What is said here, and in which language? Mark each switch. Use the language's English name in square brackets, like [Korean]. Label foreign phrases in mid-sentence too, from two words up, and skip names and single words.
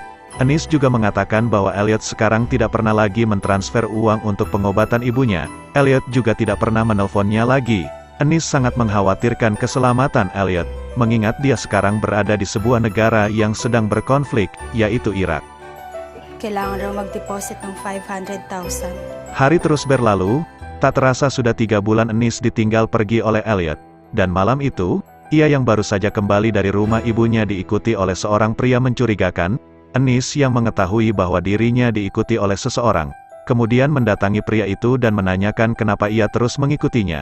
[Indonesian] Anis juga mengatakan bahwa Elliot sekarang tidak pernah lagi mentransfer uang untuk pengobatan ibunya. Elliot juga tidak pernah menelponnya lagi. Anis sangat mengkhawatirkan keselamatan Elliot, mengingat dia sekarang berada di sebuah negara yang sedang berkonflik, yaitu Irak. [Filipino] Kailangan raw mag-deposit ng 500,000. [Indonesian] Hari terus berlalu, tak terasa sudah 3 bulan Anis ditinggal pergi oleh Elliot. Dan malam itu, ia yang baru saja kembali dari rumah ibunya diikuti oleh seorang pria mencurigakan. Anis yang mengetahui bahwa dirinya diikuti oleh seseorang, kemudian mendatangi pria itu dan menanyakan kenapa ia terus mengikutinya.